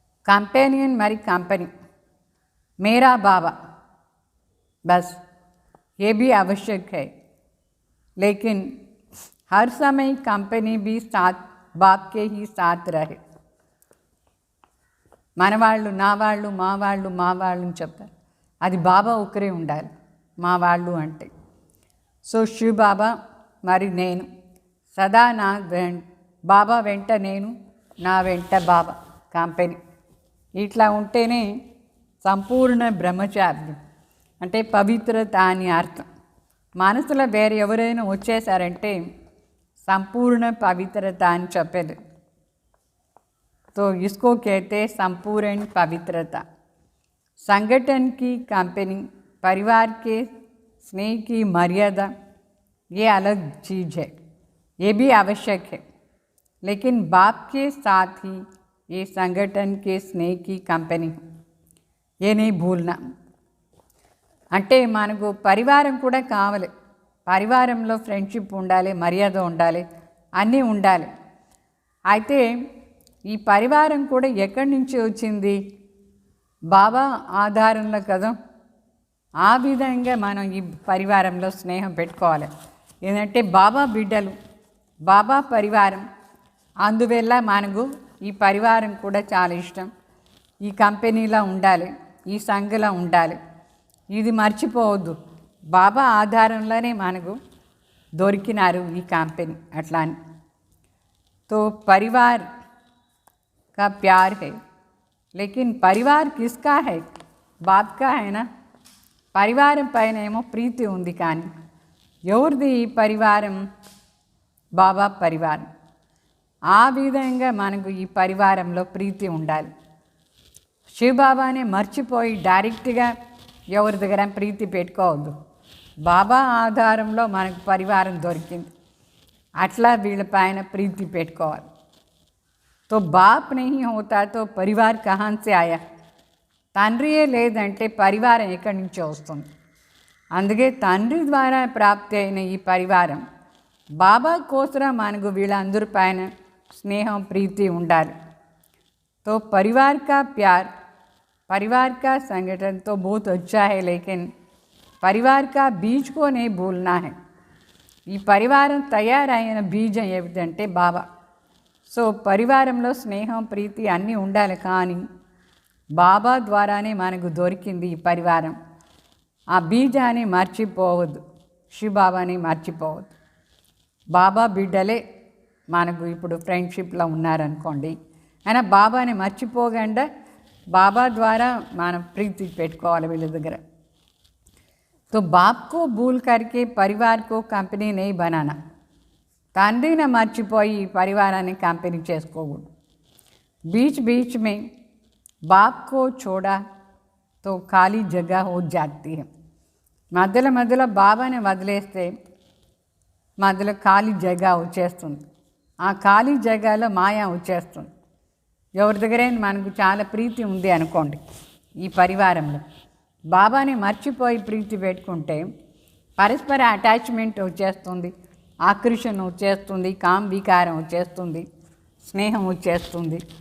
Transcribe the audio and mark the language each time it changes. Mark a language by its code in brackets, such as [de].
[hi] Companion मरी company मेरा बाबा, बस ये भी आवश्यक है. लेकिन हर समय कंपनी भी साथ बाप के ही साथ रहे. [te] మనవాళ్ళు, నా వాళ్ళు, మా వాళ్ళు, మా వాళ్ళు అని చెప్తారు. అది బాబా ఒకరే ఉండాలి మా వాళ్ళు అంటే. సో శివ బాబా మరి నేను సదా నా బాబా వెంట నేను, నా వెంట బాబా కంపెనీ. ఇట్లా ఉంటేనే సంపూర్ణ బ్రహ్మచార్యం అంటే పవిత్రత అని అర్థం. మనసులో వేరే ఎవరైనా వచ్చేసారంటే సంపూర్ణ పవిత్రత అని చెప్పేది. [hi] तो इसको कहते हैं संपूर्ण पवित्रता. संगठन की कंपनी, परिवार के स्नेह की मर्यादा ये अलग चीज़ है, ये भी आवश्यक है, लेकिन बाप के साथ ही ये संगठन के स्नेह की कंपनी ये नहीं भूलना. [te] అంటే మనకు పరివారం కూడా కావాలి. పరివారంలో ఫ్రెండ్షిప్ ఉండాలి, మర్యాద ఉండాలి, అన్నీ ఉండాలి. అయితే ఈ పరివారం కూడా ఎక్కడి నుంచి వచ్చింది? బాబా ఆధారంలో కదా. ఆ విధంగా మనం ఈ పరివారంలో స్నేహం పెట్టుకోవాలి. ఏంటంటే బాబా బిడ్డలు, బాబా పరివారం, అందువల్ల మనకు ఈ పరివారం కూడా చాలా ఇష్టం. ఈ కంపెనీలో ఉండాలి, ఈ సంఘలో ఉండాలి, ఇది మర్చిపోవద్దు. బాబా ఆధారంలోనే మనకు దొరికినారు ఈ కంపెనీ అట్లా అని. [hi] तो परिवार का प्यार है, लेकिन परिवार किसका है? बाप का है ना. [te] పరివారం పైన ఏమో ప్రీతి ఉంది, కానీ ఎవరిది ఈ పరివారం? బాబా పరివారం. ఆ విధంగా మనకు ఈ పరివారంలో ప్రీతి ఉండాలి. శివబాబానే మర్చిపోయి డైరెక్ట్గా ఎవరి దగ్గర ప్రీతి పెట్టుకోవద్దు. బాబా ఆధారంలో మనకు పరివారం దొరికింది, అట్లా వీళ్ళ పైన ప్రీతి పెట్టుకోవాలి. [hi] तो बाप नहीं होता तो परिवार कहाँ से आया? [te] తండ్రియే లేదంటే పరివారం ఎక్కడి నుంచి వస్తుంది? అందుకే తండ్రి ద్వారా ప్రాప్తి అయిన ఈ పరివారం బాబా కోసం మనకు వీళ్ళందరి పైన స్నేహం ప్రీతి ఉండాలి. [hi] तो परिवार का प्यार, परिवार का संगठन तो बहुत अच्छा है, लेकिन परिवार का बीज को नहीं भूलना है. [te] ఈ పరివారం తయారైన బీజం ఏమిటంటే బాబా. సో పరివారంలో స్నేహం ప్రీతి అన్నీ ఉండాలి, కానీ బాబా ద్వారానే మనకు దొరికింది ఈ పరివారం. ఆ బీజాన్ని మర్చిపోవద్దు, శివబాబాని మర్చిపోవద్దు. బాబా బిడ్డలే మనకు ఇప్పుడు ఫ్రెండ్షిప్లో ఉన్నారనుకోండి, అయినా బాబాని మర్చిపోకుండా బాబా ద్వారా మనం ప్రీతి పెట్టుకోవాలి వీళ్ళ దగ్గర. [hi] तो बाप को भूल करके परिवार को कंपनी नहीं बनाना. [te] తండ్రిని మర్చిపోయి పరివారాన్ని కంపెనీ చేసుకోకూడదు. [hi] बीच बीच में बाप को छोड़ा तो खाली जगह हो जाती है. [te] మధ్యలో మధ్యలో బాబాని వదిలేస్తే మధ్యలో ఖాళీ జగ వచ్చేస్తుంది. ఆ ఖాళీ జగలో మాయా వచ్చేస్తుంది. ఎవరి దగ్గరైనా మనకు చాలా ప్రీతి ఉంది అనుకోండి, ఈ పరివారంలో బాబాని మర్చిపోయి ప్రీతి పెట్టుకుంటే పరస్పర అటాచ్మెంట్ వచ్చేస్తుంది, ఆకర్షణ వచ్చేస్తుంది, వికారం వచ్చేస్తుంది, స్నేహం వచ్చేస్తుంది.